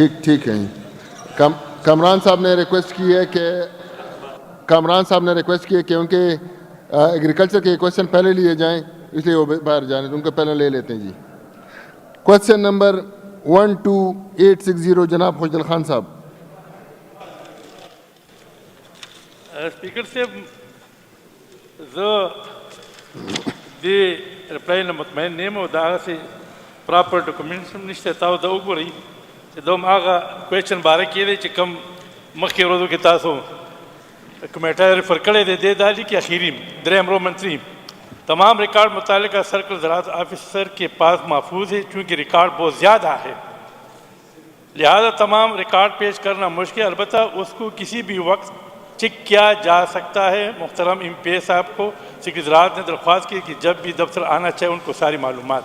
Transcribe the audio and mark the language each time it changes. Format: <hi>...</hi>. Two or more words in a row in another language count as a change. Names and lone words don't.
<ur>ٹھیک ہے. کامران صاحب نے ریکویسٹ کی ہے کہ ان کے ایگریکلچر کے کویسچن پہلے لیے جائیں, اس لیے وہ باہر جانے تو ان کو پہلے لے لیتے ہیں. جی کویسچن نمبر 12860 جناب خوشدل خان صاحب.</ur> <ps>سپیکر صاحب زه د رپلای نه مطمئن نه یم او د هغسې</ps> <en>proper documents</en> <ps>هم نشته. تاسو دا وګورئ چې دا هم هغه کویشچن باره کې دی چې کوم مخکې ورځو کې تاسو کمیټه ریفر کړی دی. دی دا لیکي اخیری دریم</ps> <ur>رومن 3 تمام ریکارڈ متعلقہ سرکل زراعت آفیسر کے پاس محفوظ ہے چونکہ ریکارڈ بہت زیادہ ہے, لہذا تمام ریکارڈ پیش کرنا مشکل, البتہ اس کو کسی بھی وقت چیک کیا جا سکتا ہے. محترم ایم پی اے صاحب کو سیکرٹری زراعت نے درخواست کی کہ جب بھی دفتر آنا چاہے ان کو ساری معلومات.</ur>